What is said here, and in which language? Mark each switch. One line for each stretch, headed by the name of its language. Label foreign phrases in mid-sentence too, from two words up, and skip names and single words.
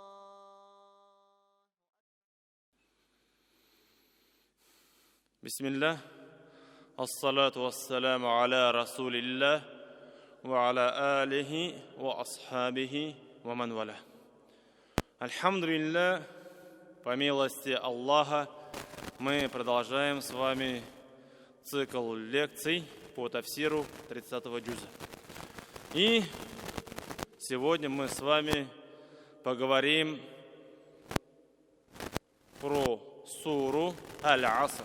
Arabic: بسم الله الصلاة والسلام على رسول الله وعلى آله وأصحابه ومن والاه.
Russian: Альхамдулилля, по милости Аллаха, мы продолжаем с вами цикл лекций по тафсиру 30-го джуза. И сегодня мы с вами поговорим про суру Аль-Аср.